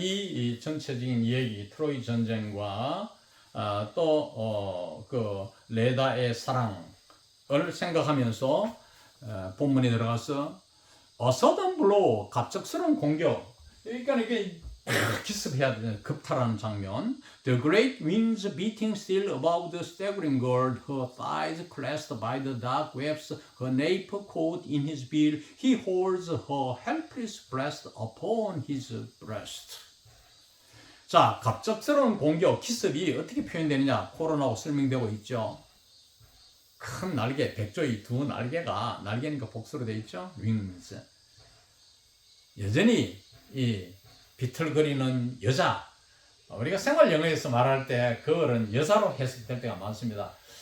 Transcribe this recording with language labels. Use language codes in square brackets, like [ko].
[ko] 이 전체적인 얘기, 트로이 전쟁과 또 그 레다의 사랑을 생각하면서 본문에 들어가서 sudden blow, 갑작스러운 공격. 그러니까 이게 기습해야 되는 급탈하는 장면. [en] The great winds beating still above the staggering girl, her thighs clasped by the dark webs, her nape caught in his bill, he holds her helpless breast upon his breast. [ko] 자, 갑작스러운 공격, 기습이 어떻게 표현되느냐, 코로나하고 설명되고 있죠. 큰 날개, 백조의 두 날개가, 날개니까 복수로 되어 있죠. [en] wings. [ko] 여전히 이 비틀거리는 여자, 우리가 생활 영어에서 말할 때 그거는 여자로 해석될 때가 많습니다.